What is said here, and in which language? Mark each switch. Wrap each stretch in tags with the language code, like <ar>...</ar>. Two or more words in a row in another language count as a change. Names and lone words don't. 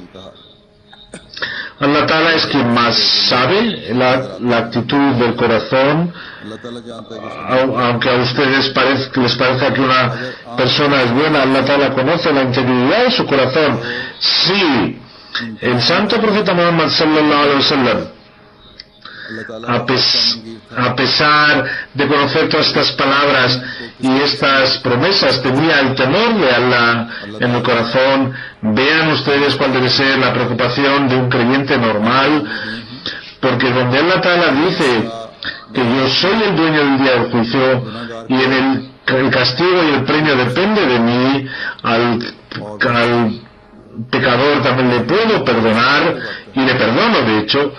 <ar>الله تعالى</ar> <es>es quien más sabe la actitud del corazón. Aunque a ustedes les parezca que una persona es buena,</es> <ar>الله تعالى</ar> <es>conoce la integridad de su corazón. Sí, el santo profeta Muhammad</es> <ar>صلى الله عليه وسلم,</ar> <es>a pesar de conocer todas estas palabras y estas promesas, tenía el temor de Allah en el corazón. Vean ustedes cuál debe ser la preocupación de un creyente normal, porque donde</es> <ar>الله تعالى</ar> <es>dice que yo soy el dueño del día del juicio, y en el castigo y el premio depende de mí, al pecador también le puedo perdonar, y le perdono de hecho.</es>